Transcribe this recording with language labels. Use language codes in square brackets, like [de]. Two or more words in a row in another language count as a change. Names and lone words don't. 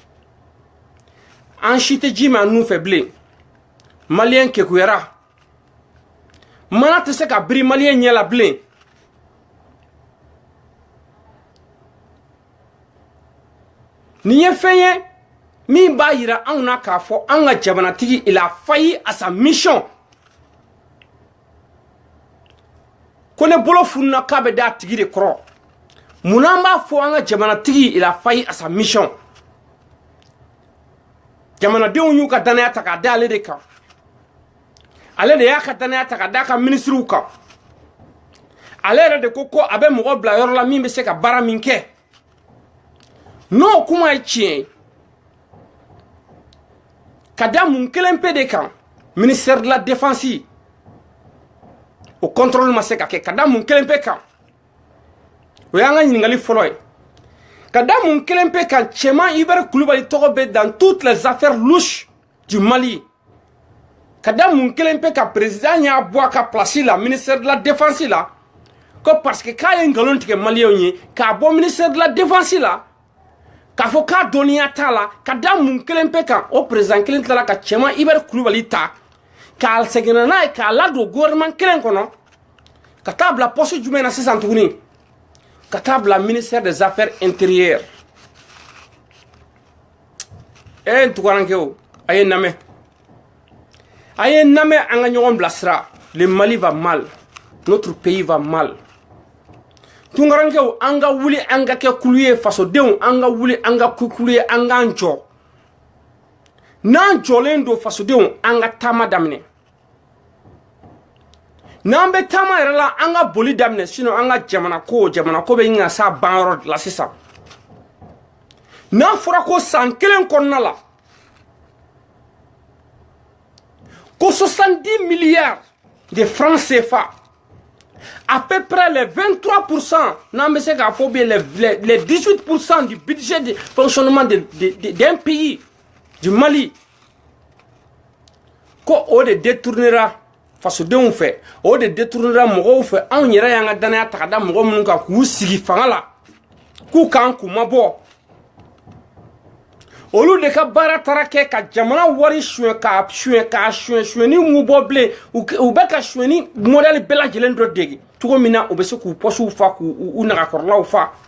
[bm] an si tɛ ji min an nun fɛ bilen maliyɛn kekuyara mana tɛ se ka biri maliyɛn ɲɛ la bilen nin ye fɛn ye min b'a yira anw na k'a fɔ an ka jamanatigi [fr] il a failli à sa mission [bm] ko ne bolo fununa k'a bɛ d'a tigi de kɔrɔ mun an b'a fɔ an ka jamanatigi [fr] il a failli à sa mission [bm] jamanadenw y'u ka danaya ta k'a da ale de kan ale de y'a ka danaya ta k'a da ka ministrew kan ale yɛrɛ de ko a bɛ mɔgɔ bila yɔrɔ la min bɛ se ka baara min kɛ n'o kuma ye tiɲɛ ka da mun kelen pe de kan [fr] ministère de la défense [bm] o contrôle ma se ka kɛ ka da mun kelen pe kan o y'an ka ɲininkali fɔlɔ ye ka da mun kelen pe kan cɛman Ibɛri Kulibali tɔgɔ bɛ [fr] dans toutes les affaires louches du Mali [bm] ka da mun kelen pe ka président y'a bɔ a ka place la [fr] ministère de la défense [bm] la ko [fr] parce que [bm] k'a ye ngalon tigɛ maliyɛnw ye k'a bɔ [fr] ministère de la défense [bm] la k'a fɔ k'a dɔnniya t'a la ka da mun kelen pe kan o président kelen tilala ka cɛman Ibɛri Kulibali ta k'a seginna n'a ye k'a ladon gouvernement kelen kɔnɔ ka taa bila poste jumɛn na sisan tuguni ka taa bila [fr] ministère des affaires intérieures [bm] n tugarankɛw a ye namɛ an ka ɲɔgɔn bilasira [fr] le Mali va mal notre pays va mal [bm] tungarankɛw an ka wuli an ka kɛ kulu ye fasodenw an ka wuli an ka kulu ye an k'an jɔ n'an jɔlen don fasodenw an ka taama daminɛ n'an bɛ taama yɛrɛ la an ka boli daminɛ sinon an ka jamana ko bɛ ɲina s'a banyɔrɔ la sisan n'a fɔra ko san kelen kɔnɔna la ko [fr] 70 milliards de francs CFA à peu près les 23% [bm] n'an bɛ se k'a fɔ [fr] bien les 18% du budget de fonctionnement d'un pays du Mali [bm] ko o de détournera fasodenw fɛ o de détournera mɔgɔw fɛ anw yɛrɛ y'an ka danaya ta ka da mɔgɔ minnu kan k'u sigi fanga la k'u kan k'u mabɔ olu de ka baara taara kɛ ka jamana wari suɲɛ k'a suɲɛni m'u bɔ bilen u bɛ ka suɲɛni modèle bɛɛ lajɛlen dɔ dege cogo min na u bɛ se k'u pɔsiw fa k'u nagakɔrɔlaw fa